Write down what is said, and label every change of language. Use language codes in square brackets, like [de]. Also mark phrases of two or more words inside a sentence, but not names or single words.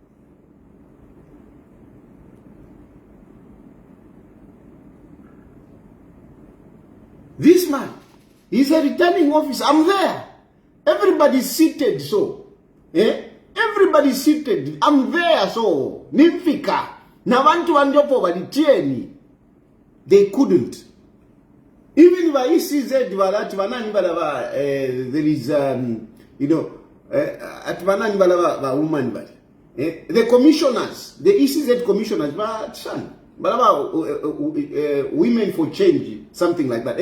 [en] This man, he's a returning officer. I'm there. Everybody's seated, so. Everybody's seated. I'm there, so. [bem] Nifika. Na bantu wanjopo walitieni. [en] They couldn't. Even if I see that there is, the commissioners, the ECZ commissioners, women for change, something like that.